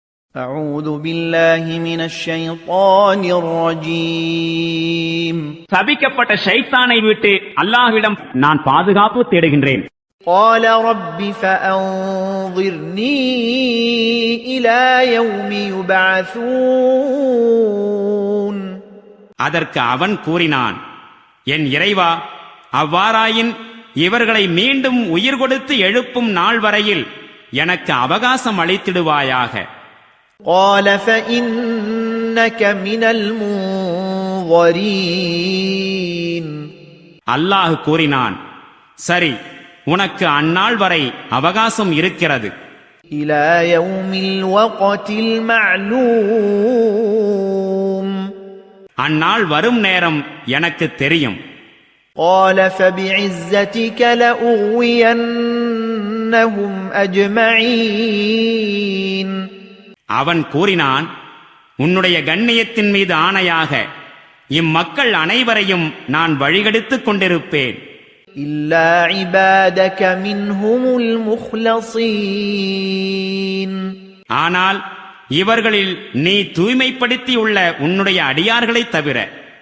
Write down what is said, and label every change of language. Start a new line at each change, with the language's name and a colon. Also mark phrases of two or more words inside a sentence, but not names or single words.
Arabic: أعوذ بالله من الشيطان الرجيم
Tamil: சபிக்கப்பட்ட ஷைத்தானை விட்டு அல்லாஹ்விடம் நான் பாதுகாப்பு தேடுகின்றேன்.
Arabic: قال رب فأنظرني إلى يوم يبعثون
Tamil: அதற்கு அவன் கூறினான், என் இறைவா, அவ்வாறாயின் இவர்களை மீண்டும் உயிர் கொடுத்து எழுப்பும் நாள் வரையில் எனக்கு அவகாசம் அளித்திடுவாயாக.
Arabic: قال فإنك من المنظرين
Tamil: அல்லாஹ் கூறினான், சரி, உனக்கு அந்நாள் வரை அவகாசம் இருக்கிறது.
Arabic: إلى يوم الوقت المعلوم
Tamil: அந்நாள் வரும் நேரம் எனக்கு தெரியும்.
Arabic: قال فبعزتك لأغوينهم أجمعين
Tamil: அவன் கூறினான், உன்னுடைய கண்ணியத்தின் மீது ஆணையாக இம்மக்கள் அனைவரையும் நான் வழிகெடுத்துக் கொண்டிருப்பேன்.
Arabic: إلا عبادك منهم المخلصين
Tamil: ஆனால் இவர்களில் நீ தூய்மைப்படுத்தியுள்ள உன்னுடைய அடியார்களைத் தவிர